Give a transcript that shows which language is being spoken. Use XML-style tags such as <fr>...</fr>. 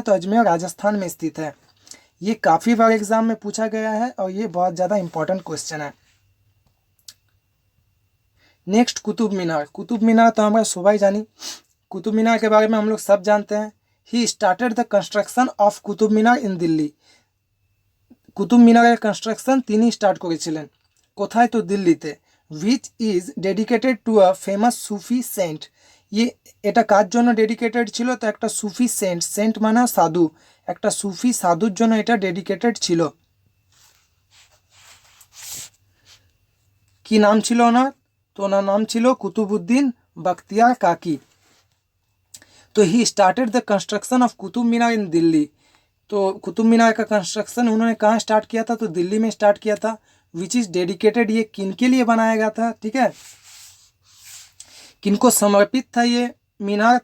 <hi>तो अजमेर राजस्थान में स्थित है। ये काफ़ी बार एग्जाम में पूछा गया है और ये बहुत ज़्यादा इंपॉर्टेंट क्वेश्चन है। नेक्स्ट कुतुब मीनार। कुतुब मीनार तो हमारा सुबह ही जानी। कुतुब मीनार के बारे में हम लोग सब जानते हैं।</hi> <en>He started the construction of Qutub Minar in Delhi.</en> <bn>কুতুব মিনারের কনস্ট্রাকশন তিনি স্টার্ট করেছিলেন। কোথায়? তো দিল্লিতে।</bn> <en>Which is dedicated to a famous Sufi saint.</en> <bn>এটা কার জন্য ডেডিকেটেড ছিল? তো একটা সুফি সেন্ট, সেন্ট মানে সাধু, একটা সুফি সাধুর জন্য এটা ডেডিকেটেড ছিল। কি নাম ছিল ওনার? তো ওনার নাম ছিল কুতুবুদ্দিন বখতিয়ার কাকি।</bn> <hi>तो</hi> <en>He started the construction of Qutub Minar in Delhi.</en> <hi>तो कुतुब मीनार का कंस्ट्रक्शन उन्होंने कहाँ स्टार्ट किया था? तो दिल्ली में स्टार्ट किया था।</hi> <en>which is dedicated,</en> <hi>ये किन के लिए बनाया गया था? ठीक है, किनको समर्पित था ये मीनार?</hi>